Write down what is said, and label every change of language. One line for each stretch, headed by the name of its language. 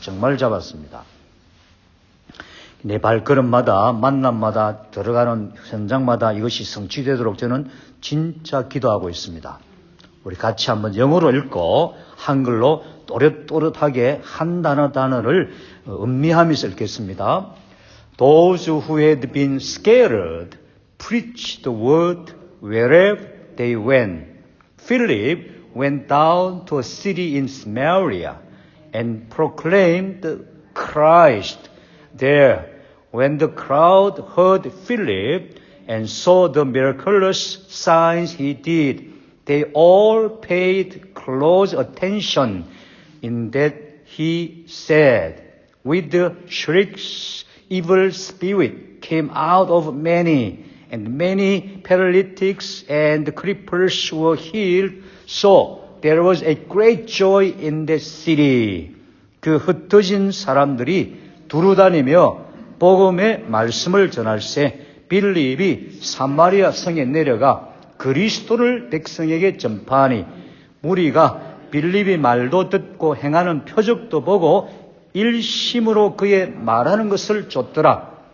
Korean: 정말 잡았습니다. 내 발걸음마다 만남마다 들어가는 현장마다 이것이 성취되도록 저는 진짜 기도하고 있습니다. 우리 같이 한번 영어로 읽고 한글로 또렷또렷하게 한 단어를 음미하면서 읽겠습니다.
English: Those who had been scared preached the word wherever they went. Philip went down to a city in Samaria and proclaimed Christ there. When the crowd heard Philip and saw the miraculous signs he did, they all paid close attention in that he said, with the shrieks, evil spirit came out of many, and many paralytics and cripples were healed. So there was a great joy in the city.
Korean: 그 흩어진 사람들이 두루다니며 복음의 말씀을 전할세 빌립이 사마리아 성에 내려가 그리스도를 백성에게 전파하니 무리가 빌립이 말도 듣고 행하는 표적도 보고 일심으로 그의 말하는 것을 좇더라.